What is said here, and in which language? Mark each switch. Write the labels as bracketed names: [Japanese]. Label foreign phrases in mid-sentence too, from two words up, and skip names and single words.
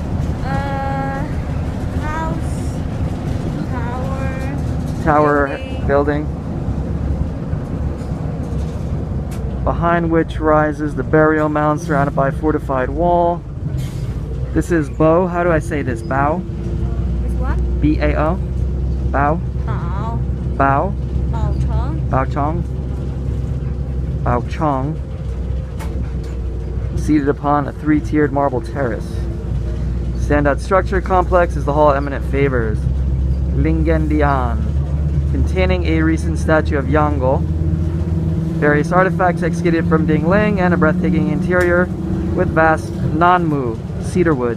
[English] House, tower, Tower building. Behind which rises the burial mound surrounded by a fortified wall. This is Bo. How do I say this? Bao? This one? B-A-O? Bao? Bao. Bao? Bao Chong. Bao Chong? Bao Chong. Seated upon a three-tiered marble terrace. Standout structure complex is the Hall of Eminent Favors, Lingendian, containing a recent statue of Yangol, various artifacts executed from Dingling, and a breathtaking interior with vast non-mu cedar wood.